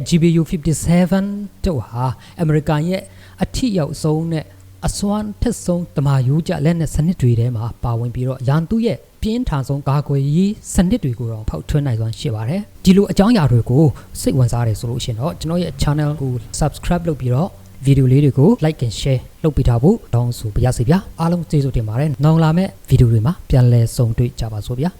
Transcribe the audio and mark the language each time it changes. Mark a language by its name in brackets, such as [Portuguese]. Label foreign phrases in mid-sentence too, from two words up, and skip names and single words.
[Burmese] GBU 57တို့ဟာအမေရိကန်ရဲ့အထိရောက်ဆုံးနဲ့အစွမ်းထက်ဆုံးတမာယူကြလက်နက်စနစ်တွေထဲမှာပါဝင်ပြီးတော့ရန်သူရဲ့ပြင်းထန်ဆုံးကာကွယ်ရေးစနစ်တွေကိုတော့ဖောက်ထွင်းနိုင်စွမ်းရှိပါတယ်ဒီလိုအကြောင်းအရာတွေကိုစိတ်ဝင်စားတယ်ဆိုလို့ရှိရင်တော့ကျွန်တော်ရဲ့ channel ကို subscribe လုပ်ပြီးတော့ဗီဒီယိုလေးတွေကို [English] like and share [Burmese] လုပ်ပေးထားဖို့တောင်းဆိုပါရစေဗျာအားလုံးကျေးဇူးတင်ပါတယ်နောက်လာမယ့်ဗီဒီယိုတွေမှာပြန်လည်ဆုံတွေ့ကြပါစို့ဗျာ